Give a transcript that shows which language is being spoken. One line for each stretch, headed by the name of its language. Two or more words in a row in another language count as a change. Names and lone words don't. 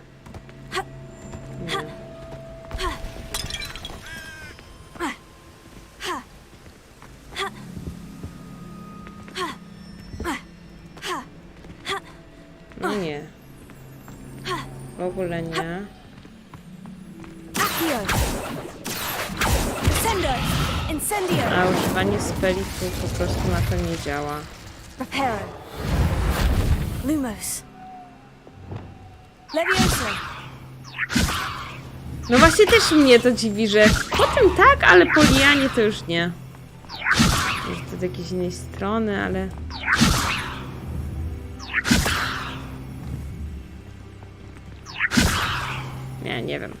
Polish: Nie. No nie. W ogóle nie. A używanie speli tu po prostu na to nie działa. Reparo. Lumos. Leviosa. No właśnie też mnie to dziwi, że potem tak, ale po lianie to już nie. Może to z jakiejś innej strony, ale... Nie wiem.